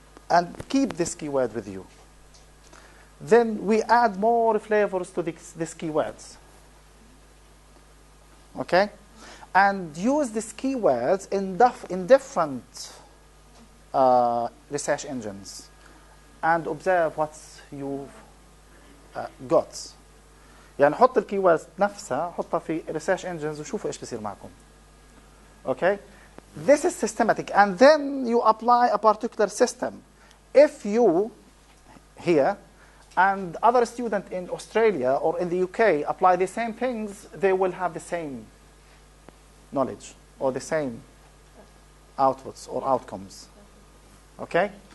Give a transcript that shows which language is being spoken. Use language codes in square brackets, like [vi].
[en] And keep this keyword with you. Then we add more flavors to these keywords. Okay? And use these keywords in different research engines. And observe what you've got. [ar] يعني حط الكيوردز نفسها حطها في [en] research engines [ar] وشوفوا ايش بيصير معكم. [en] Okay? This is systematic, and then you apply a particular system. If you here and other student in Australia or in the UK apply the same things, they will have the same knowledge or the same outputs or outcomes. Okay?